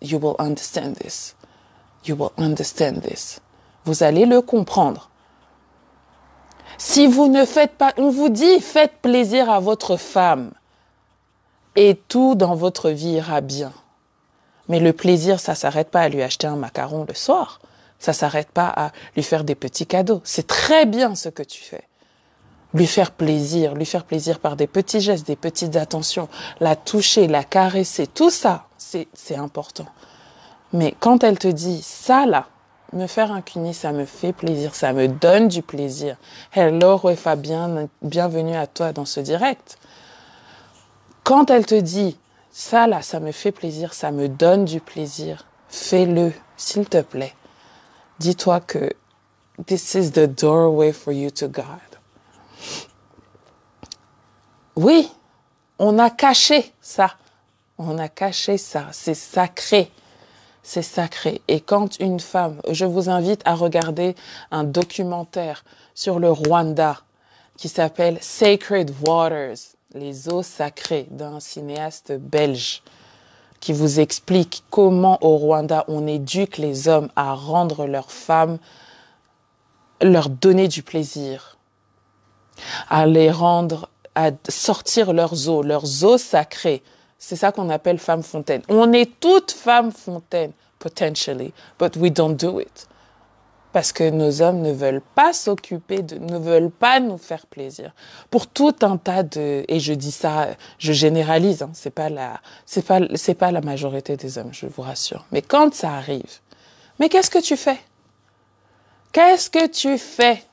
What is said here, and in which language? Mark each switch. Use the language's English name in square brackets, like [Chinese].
[English] You will understand this. You will understand this. [French] Vous allez le comprendre. Si vous ne faites pas, on vous dit, faites plaisir à votre femme et tout dans votre vie ira bien. Mais le plaisir, ça s'arrête pas à lui acheter un macaron le soir. Ça s'arrête pas à lui faire des petits cadeaux. C'est très bien ce que tu fais. Lui faire plaisir par des petits gestes, des petites attentions, la toucher, la caresser, tout ça, c'est important. Mais quand elle te dit, ça là, me faire un cuni, ça me fait plaisir, ça me donne du plaisir. Hello, Fabien, bienvenue à toi dans ce direct. Quand elle te dit, ça là, ça me fait plaisir, ça me donne du plaisir, fais-le, s'il te plaît. Dis-toi que [English] this is the doorway for you to God. [French] Oui, on a caché ça. On a caché ça. C'est sacré. C'est sacré. Et quand une femme, je vous invite à regarder un documentaire sur le Rwanda qui s'appelle Sacred Waters, les eaux sacrées, d'un cinéaste belge qui vous explique comment au Rwanda on éduque les hommes à rendre leurs femmes, leur donner du plaisir, à les rendre, à sortir leurs eaux sacrées. C'est ça qu'on appelle femme fontaine. On est toutes femmes fontaines, [English] potentially, but we don't do it. [French] Parce que nos hommes ne veulent pas ne veulent pas nous faire plaisir. Pour tout un tas et je dis ça, je généralise, hein, c'est pas la majorité des hommes, je vous rassure. Mais quand ça arrive, mais qu'est-ce que tu fais? Qu'est-ce que tu fais?